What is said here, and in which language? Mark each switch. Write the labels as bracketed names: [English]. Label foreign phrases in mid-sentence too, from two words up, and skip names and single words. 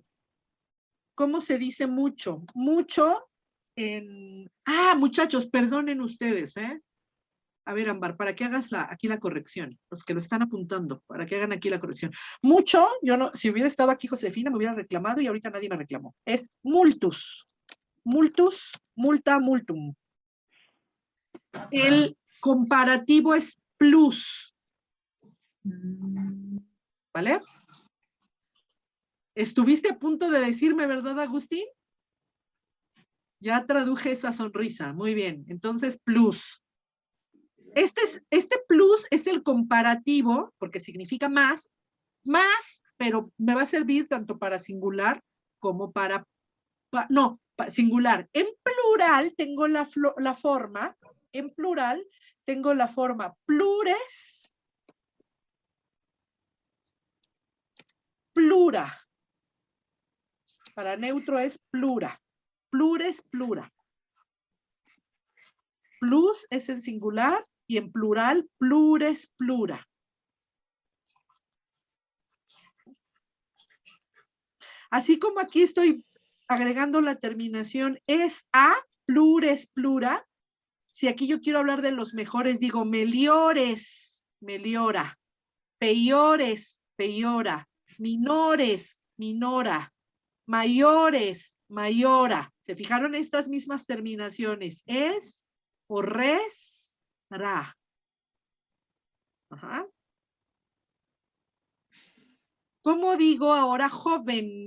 [Spanish] ¿Cómo se dice mucho? Mucho en, muchachos, perdonen ustedes, ¿eh? A ver, Ámbar, para que hagas aquí la corrección, los que lo están apuntando, para que hagan aquí la corrección. Mucho, yo no, si hubiera estado aquí Josefina, me hubiera reclamado y ahorita nadie me reclamó. [Latin] Es multus. Multus, multa, multum. [Spanish] El comparativo es plus. ¿Vale? ¿Estuviste a punto de decirme, verdad, Agustín? Ya traduje esa sonrisa. Muy bien. Entonces, plus. Este plus es el comparativo, porque significa más, pero me va a servir tanto para singular como para singular. En plural tengo la forma, en plural tengo la forma [Latin] plures, plura. [Spanish] Para neutro es plura. [Latin] Plures, plura. [Spanish] Plus es en singular y en plural, [Latin] plures, plura. [Spanish] Así como aquí estoy agregando la terminación es a, [Latin] plures, plura. [Spanish] Si aquí yo quiero hablar de los mejores, digo [Latin] meliores, meliora. Peiores, peiora. Menores, minora. Mayores, mayora. [Spanish] ¿Se fijaron estas mismas terminaciones? Es o res, ra. Ajá. ¿Cómo digo ahora joven?